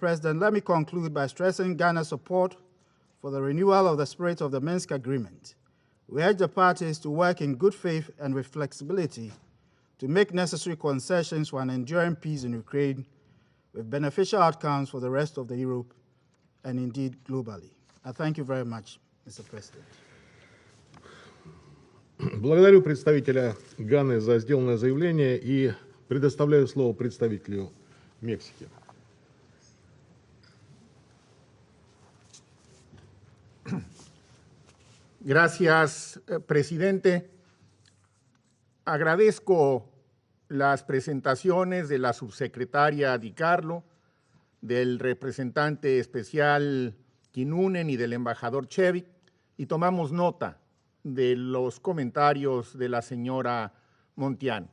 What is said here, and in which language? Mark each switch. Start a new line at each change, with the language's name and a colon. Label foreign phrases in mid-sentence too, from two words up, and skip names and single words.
English: President, let me conclude by stressing Ghana's support for the renewal of the spirit of the Minsk Agreement. We urge the parties to work in good faith and with flexibility to make necessary concessions for an enduring peace in Ukraine with beneficial outcomes for the rest of the Europe and indeed globally. I thank you very much, Mr. President.
Russian: Благодарю представителя Ганы за сделанное заявление и предоставляю слово представителю Мексики.
Spanish: Gracias, presidente. Agradezco las presentaciones de la subsecretaria Di Carlo, del representante especial Kinnunen y del embajador Chevik, y tomamos nota de los comentarios de la señora Montián.